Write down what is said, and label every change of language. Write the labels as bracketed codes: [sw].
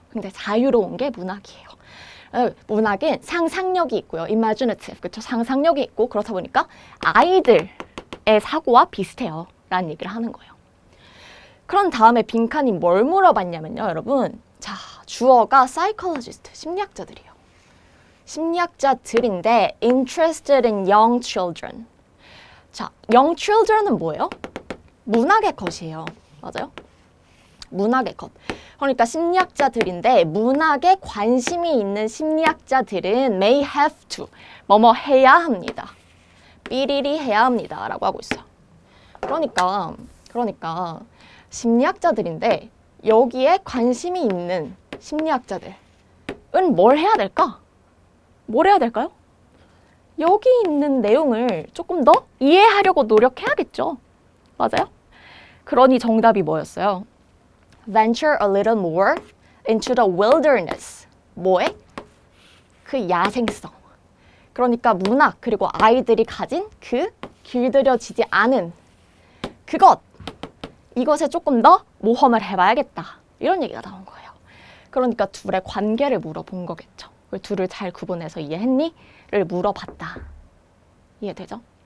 [ko] 근데 자유로운 게 문학이에요. 문학은 상상력이 있고요. imaginative, 그렇죠? 상상력이 있고 그렇다 보니까 아이들의 사고와 비슷해요. 라는 얘기를 하는 거예요. 그런 다음에 빈칸이 뭘 물어봤냐면요. 여러분, 자, 주어가 psychologist, 심리학자들이에요. [en] 심리학자들인데 interested in young children. [ko] 자, young children은 뭐예요? 문학의 것이에요. 맞아요? 문학의 것. 그러니까 심리학자들인데 문학에 관심이 있는 심리학자들은 may have to 뭐뭐 해야 합니다. 삐리리 해야 합니다. 라고 하고 있어요. 그러니까 심리학자들인데 여기에 관심이 있는 심리학자들은 뭘 해야 될까? 뭘 해야 될까요? 여기 있는 내용을 조금 더 이해하려고 노력해야겠죠. 맞아요? 그러니 정답이 뭐였어요? [en] Venture a little more into the wilderness. [ko] 뭐에? 그 야생성. 그러니까 문학 그리고 아이들이 가진 그 길들여지지 않은 그것. 이것에 조금 더 모험을 해봐야겠다. 이런 얘기가 나온 거예요. 그러니까 둘의 관계를 물어본 거겠죠. 둘을 잘 구분해서 이해했니? 를 물어봤다. 이해되죠?